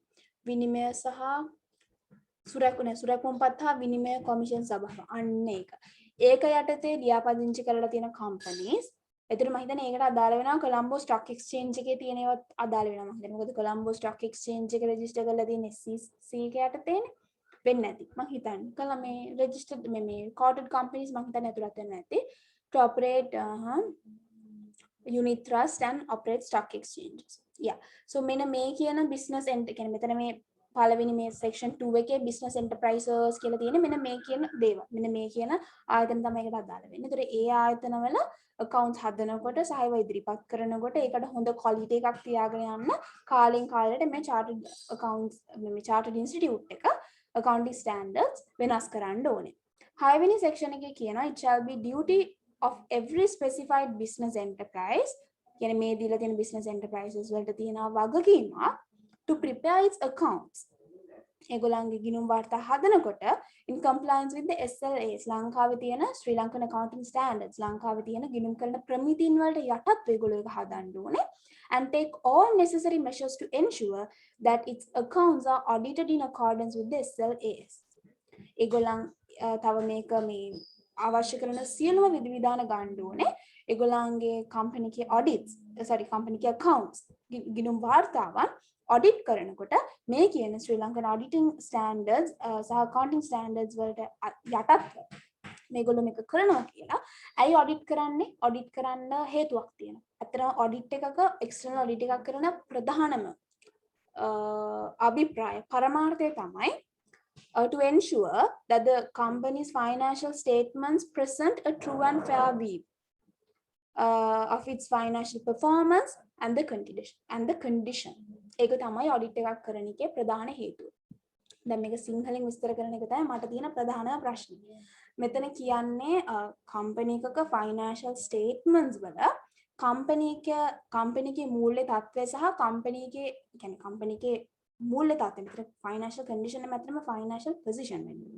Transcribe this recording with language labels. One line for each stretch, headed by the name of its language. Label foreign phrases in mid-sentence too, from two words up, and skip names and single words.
Sinhala: විනිමය සහ සුරැකුම්පත් හා විනිමය කොමිෂන් සභාව. අන්න ඒක. ඒක යටතේ ලියාපදිංචි කරලා තියෙන companies. ඒතර මම හිතන්නේ ඒකට අදාළ වෙනවා Colombo Stock Exchange එකේ තියෙන ඒවාත් අදාළ වෙනවා මම හිතන්නේ. මොකද Colombo Stock Exchange එක රෙජිස්ටර් කරලා තියෙන SEC එක යටතේනේ. වෙන්නේ නැති. මම හිතන්නේ. කළා මේ registered මේ
English: quoted companies
Sinhala: මම හිතන්නේ අතුලත් වෙන්නේ නැති.
English: To operate unit trust and operate stock exchanges. Yeah. So
Sinhala: මෙන්න මේ කියන business කියන්නේ මෙතන මේ පළවෙනි මේ section 2 එකේ
English: business enterprises
Sinhala: කියලා තියෙන මෙන්න මේ කියන දේවල්. මෙන්න මේ කියන ආයතන තමයි ඒකට අදාළ වෙන්නේ. ඒතර ඒ ආයතනවල accounts හදනකොට සහ ඒවා ඉදිරිපත් කරනකොට ඒකට හොඳ quality එකක් තියාගෙන යන්න කාලෙන් කාලයට මේ
English: chartered accounts
Sinhala: මේ
English: chartered institute
Sinhala: එක
English: accounting standards
Sinhala: වෙනස් කරන්න ඕනේ. 6 වෙනි section එකේ කියනවා
English: it shall be duty of every specified business enterprise
Sinhala: කියන්නේ මේ දීලා තියෙන
English: business enterprises
Sinhala: වලට තියෙනවා වගකීමක්
English: to prepare its accounts.
Sinhala: ඒගොල්ලන්ගේ ගිණුම් වාර්තා හදනකොට
English: in compliance with the SLAs
Sinhala: ලංකාවේ තියෙන
English: Sri Lankan accounting standards
Sinhala: ලංකාවේ තියෙන ගිණුම් කරන ප්‍රමිතීන් වලට යටත් ඒගොල්ලෝ ඒක හදන්න ඕනේ
English: and take all necessary measures to ensure that its accounts are audited in accordance with the SLAs.
Sinhala: ඒගොල්ලන් තව මේක මේ අවශ්‍ය කරන සියලුම විධිවිධාන ගන්න ඕනේ. ඒගොල්ලන්ගේ company ගේ audits company ගේ accounts ගිණුම් වාර්තාවන් ඔඩිට් කරනකොට මේ කියන
English: Sri Lankan auditing standards
Sinhala: සහ
English: accounting standards
Sinhala: වලට යටත්ව මේගොල්ලෝ මේක කරනවා කියලා. ඇයි ඔඩිට් කරන්නේ? ඔඩිට් කරන්න හේතුවක් තියෙනවා. අතන ඔඩිට් එකක
English: external audit
Sinhala: එකක් කරන ප්‍රධානම අභිප්‍රාය පරමාර්ථය තමයි
English: to ensure that the company's financial statements present a true and fair view of its financial performance and the condition.
Sinhala: ඒක තමයි ඔඩිට් එකක් කරන එකේ ප්‍රධාන හේතුව. දැන් මේක සිංහලෙන් විස්තර කරන එක තමයි මට තියෙන ප්‍රධානම ප්‍රශ්නේ. මෙතන කියන්නේ කම්පැනි එකක
English: financial statements
Sinhala: වල කම්පැනි එකේ මූල්‍ය තත්ත්වය සහ කම්පැනි එකේ මූල්‍ය තත්ත්වය මෙතන
English: financial condition
Sinhala: එක මැදම
English: financial position
Sinhala: වෙන්නේ.